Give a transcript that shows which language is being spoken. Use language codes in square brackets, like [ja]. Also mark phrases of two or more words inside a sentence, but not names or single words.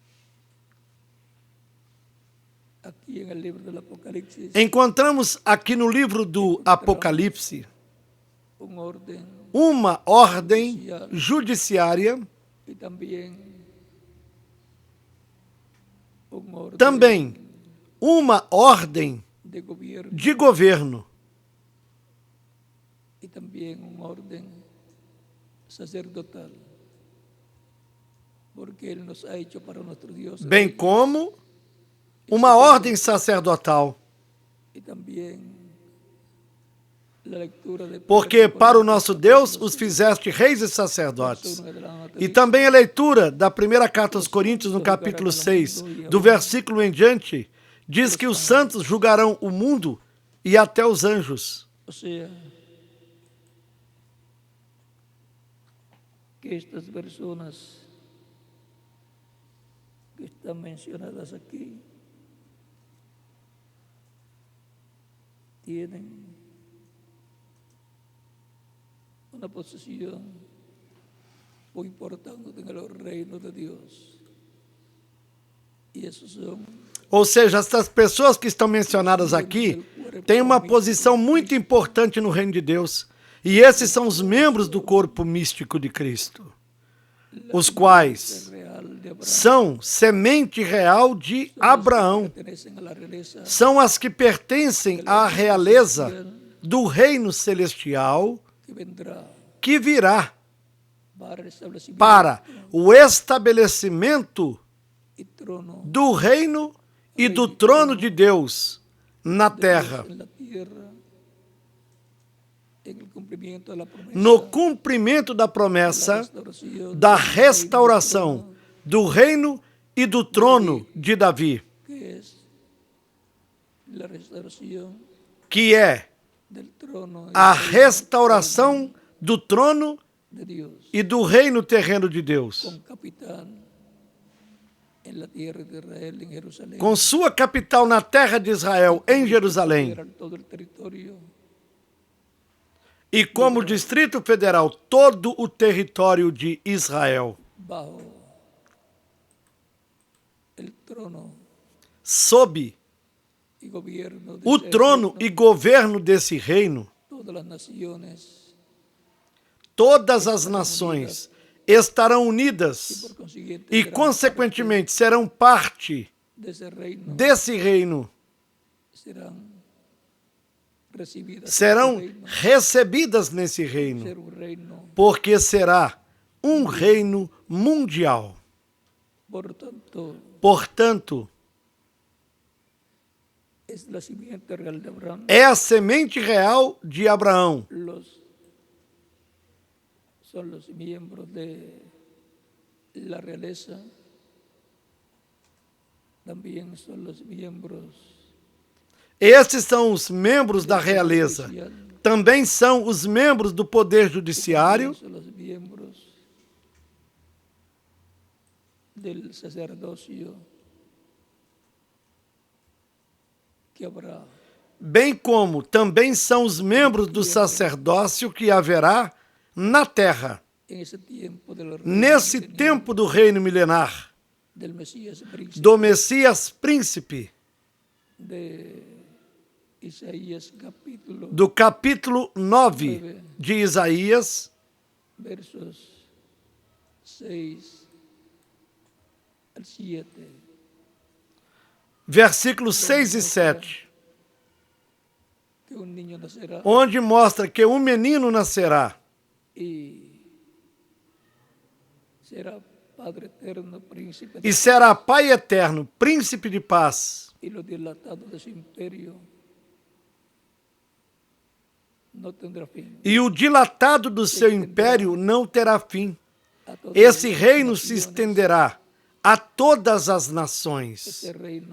[pt] Encontramos aqui no livro do Apocalipse uma ordem judiciária, também uma ordem de governo e também uma ordem sacerdotal, porque ele [es] nos ha hecho para nuestro Dios, [pt] bem como uma ordem sacerdotal, porque para o nosso Deus os fizeste reis e sacerdotes. E também a leitura da primeira carta aos Coríntios, no capítulo 6, do versículo em diante, diz que os santos julgarão o mundo e até os anjos. Ou seja, que estas pessoas que estão mencionadas aqui [es] tienen una posición muy importante en el reino de Dios. Y esos son, [pt] ou seja, essas pessoas que estão mencionadas aqui têm uma posição muito importante no reino de Deus. E esses são os membros do corpo místico de Cristo, os quais [es] real de Abraham, [pt] são semente real de Abraão. [es] pertenecen a la realeza [pt] São as que pertencem à realeza do reino celestial [es] que vendrá [pt] que virá [es] para el establecimiento [pt] para o estabelecimento [es] y trono [pt] do reino e do trono de Deus na terra, [es] en la tierra, en el cumplimiento de la promesa [pt] no cumprimento da promessa [es] restauración [pt] da restauração do reino e do trono de Davi, [es] que es la restauración [pt] que é [es] del trono [pt] a restauração do trono [es] de Dios [pt] e do reino terreno de Deus, [es] con capitán en la tierra de Israel en Jerusalén, [pt] com sua capital na terra de Israel, em Jerusalém, [es] todo el territorio [pt] e como Distrito Federal todo o território de Israel, [es] bajo el trono [pt] sob [es] y gobierno de [pt] o [es] ese [pt] trono e reino, governo desse reino. [es] todas las naciones [pt] Todas as nações estarão unidas [es] por consiguiente [pt] e, [es] serán [pt] consequentemente, serão parte [es] de ese reino, [pt] desse reino, [es] serán recibidas [pt] serão [es] en ese reino, [pt] recebidas nesse reino, [es] ser un reino. [pt] porque será um reino mundial. [es] Por tanto, [pt] Portanto, [es] es la simiente real de Abraham. [pt] é a semente real de Abraão. [es] Son los miembros de la realeza, también son los miembros [pt] Estes são os membros da realeza. Também são os membros do poder judiciário, [es] son los miembros del sacerdocio que habrá [pt] bem como também são os membros do sacerdócio que haverá na terra, [es] en ese tiempo del reino [pt] nesse tempo do reino milenar, [es] del Mesías príncipe [pt] do Messias príncipe, [es] de Isaías capítulo [pt] do capítulo 9 de Isaías, [es] versos 6 al 7, [pt] versículos 6 e 7, [es] que un niño nacerá [pt] onde mostra que um menino nascerá [es] y será Padre eterno, príncipe [pt] e será Pai eterno, príncipe de paz, [es] y lo dilatado de su imperio no tendrá fin. [pt] e o dilatado do seu império não terá fim. [es] A todas [pt] Esse [es] las [pt] reino se [es] naciones, [pt] estenderá a todas as nações [es] ese reino,